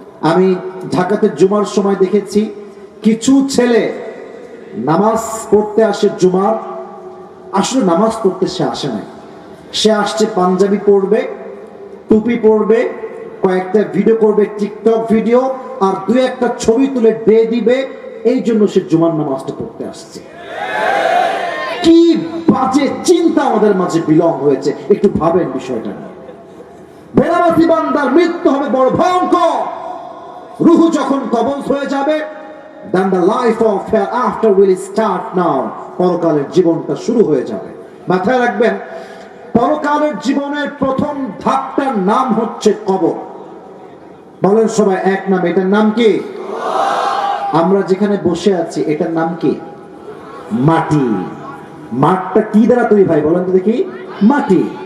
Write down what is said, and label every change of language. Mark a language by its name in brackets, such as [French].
[Bangla] আমি ঢাকাতে জুমার সময় দেখেছি কিছু ছেলে নামাজ পড়তে আসে জুমার, আসলে নামাজ পড়তে সে আসে নাই, সে আসছে পাঞ্জাবি পড়বে, টুপি পড়বে, কয়েকটা ভিডিও করবে, টিকটক ভিডিও, আর 2-1টা ছবি তুলে দিয়ে দিবে। এই জন্য সে জুমার নামাজটা পড়তে আসছে। কি বাজে চিন্তা আমাদের মাঝে বিলং হয়েছে, একটু ভাবেন বিষয়টা নিয়ে। বেনামাজি বান্দার মৃত্যু হবে বড় ভয়ঙ্কর। রূহ যখন কবজ হয়ে যাবে, [English] then the life of hereafter will start now. [Bangla] পরকালের জীবনটা শুরু হয়ে যাবে। মাথায় রাখবেন, পরকালের জীবনের প্রথম ধাপটার নাম হচ্ছে কবর। বলেন সবাই এক নাম, এটার নাম কি? আমরা যেখানে বসে আছি এটার নাম কি? মাটি। মাঠটা কি দ্বারা তৈরি ভাই বলেন তো দেখি? মাটি।